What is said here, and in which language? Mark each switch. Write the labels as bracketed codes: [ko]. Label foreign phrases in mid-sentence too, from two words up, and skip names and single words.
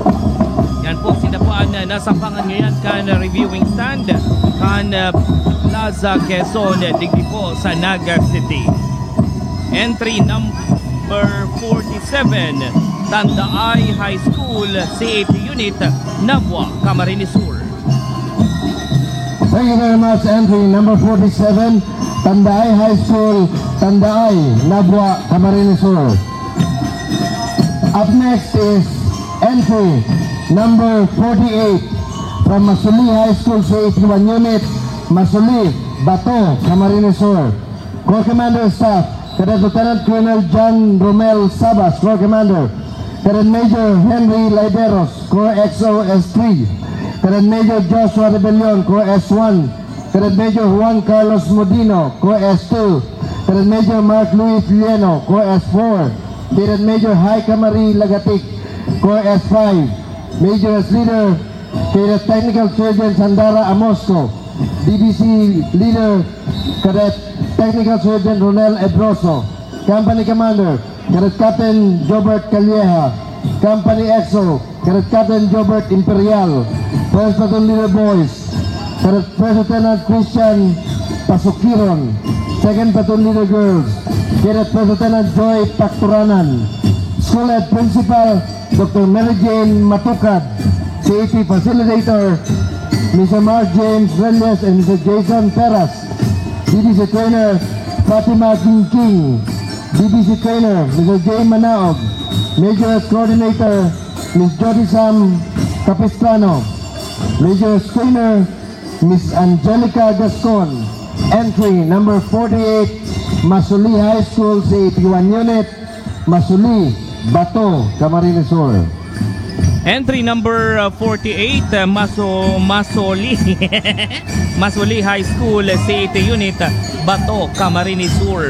[bik] Yan po, sinapuan na nasampangan ngayon kan [en] reviewing stand, [bik] kan Plaza Quezon, digdi po sa Naga City. [en] Entry number 47, Tandaay High School, C80 unit, Nabwa, Camarines Sur. Thank you very much. Entry number 47, Tandaay High School, Tandaay, Nabwa, Camarines Sur. Up next is entry number 48 from Masuli High School, C81 unit, Masuli, Bato, Camarines Sur. Corps Commander Staff, Cadet Lieutenant Colonel John Romel Sabas, Corps Commander. Cadet Major Henry Liberos, Corps XO S3. Cadet Major Joshua Rebellion, Corps S1. Cadet Major Juan Carlos Modino, Corps S2. Cadet Major Mark Luis Lieno, Corps S4. Cadet Major Haika Marie Lagatik, Corps S5. Major as Leader, Cadet Technical Sergeant Sandara Amosco. DBC Leader, Cadet Technical Sergeant Ronel Edroso. Company Commander, Cadet Captain Jobert Calieja. Company EXO, Cadet Captain Jobert Imperial. First Platoon Leader Boys, Cadet First Lieutenant Christian Pasukiron. Second Platoon Leader Girls, Cadet First Lieutenant Joy Pacturanan. School Head Principal, Dr. Mary Jane Matukad. CAP Facilitator, Mr. Mark James Reles and Mr. Jason Peras. BBC Trainer, Fatima King. BBC Trainer, Mr. Jay Manaog. Major Coordinator, Ms. Jody Sam Capistrano. Major Trainer, Ms. Angelica Gascon. Entry number 48, Masuli High School, C81 unit, Masuli, Bato, Camarines Sur. Entry number 48, Masoli Masoli High School, C80 unit, Bato, Camarines Sur.